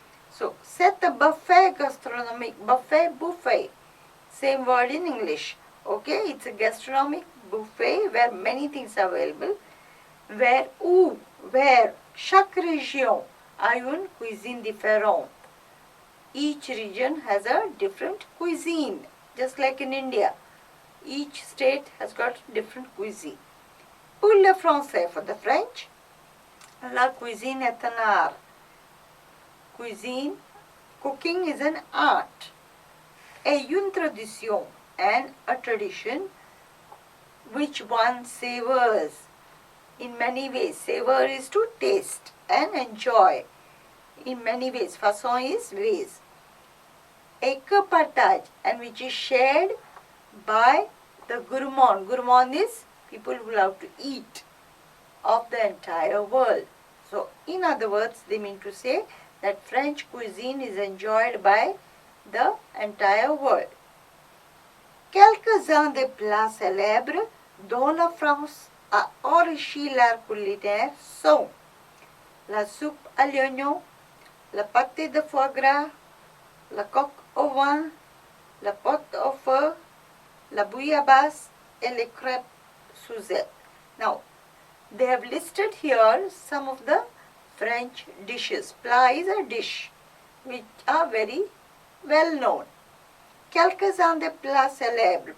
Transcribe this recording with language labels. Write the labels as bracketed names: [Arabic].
[French] So, c'est un buffet gastronomique. [English] Buffet. Same word in English. Okay, it's a gastronomic buffet where many things are available. Where [French] chaque région a une cuisine différente. [English] Each region has a different cuisine, just like in India. Each state has got different cuisine. [French] Pour le français, [English] for the French, [French] la cuisine est un art. [English] Cooking is an art. [French] Et une tradition, [English] and a tradition which one savors in many ways. Savor is to taste and enjoy in many ways. Façon is ways. [French] Et que partage, [English] and which is shared by the gourmand. Gourmand is people who love to eat of the entire world. So, in other words, they mean to say that French cuisine is enjoyed by the entire world. [French] Quelques-uns des plats célèbres dont la France a enrichi l'art culinaire sont la soupe à l'oignon, la pâté de foie gras, la coque au vin, la pâte au feu, la bouillabaisse et les crêpes Suzette. [English] Now, they have listed here some of the French dishes. Plat is a dish which are very well known. [French] Quelques-uns des plats célèbres.